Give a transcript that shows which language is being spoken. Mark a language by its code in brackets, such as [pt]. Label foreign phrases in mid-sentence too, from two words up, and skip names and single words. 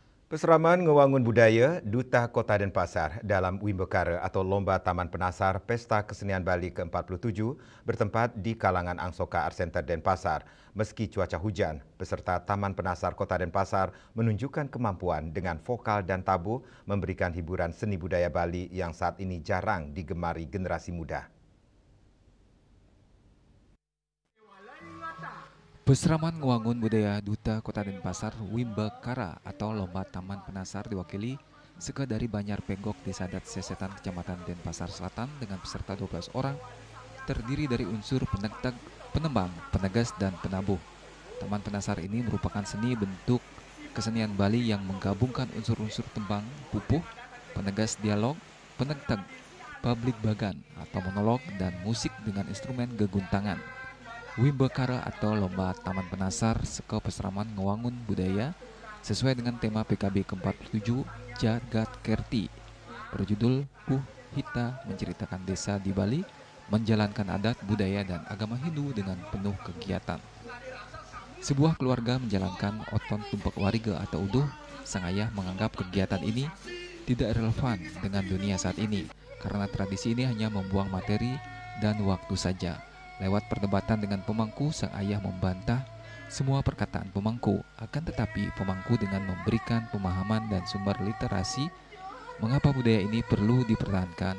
[id] Peseraman Ngewangun Budaya Duta Kota Denpasar dalam Wimbekara atau Lomba Taman Penasar Pesta Kesenian Bali ke-47 bertempat di kalangan Angsoka Art Center Denpasar. Meski cuaca hujan, peserta Taman Penasar Kota Denpasar menunjukkan kemampuan dengan vokal dan tabuh memberikan hiburan seni budaya Bali yang saat ini jarang digemari generasi muda. Peseraman Ngewangun Budaya Duta Kota Denpasar Wimbekara atau Lomba Taman Penasar diwakili Seka dari Banyar Penggok Desa Dat Sesetan Kecamatan Denpasar Selatan dengan peserta 12 orang terdiri dari unsur penenteg, penembang, penegas, dan penabuh. Taman Penasar ini merupakan seni bentuk kesenian Bali yang menggabungkan unsur-unsur tembang, pupuh, penegas dialog, penenteg, publik bagan atau monolog, dan musik dengan instrumen geguntangan. Wimbekara atau Lomba Taman Penasar Seka Peseraman Ngewangun Budaya sesuai dengan tema PKB ke-47 Jagat Kerti berjudul Hita menceritakan desa di Bali menjalankan adat, budaya, dan agama Hindu dengan penuh kegiatan. Sebuah keluarga menjalankan oton tumpak wariga atau uduh. Sang ayah menganggap kegiatan ini tidak relevan dengan dunia saat ini karena tradisi ini hanya membuang materi dan waktu saja. Lewat perdebatan dengan pemangku, sang ayah membantah semua perkataan pemangku. Akan tetapi pemangku dengan memberikan pemahaman dan sumber literasi mengapa budaya ini perlu dipertahankan.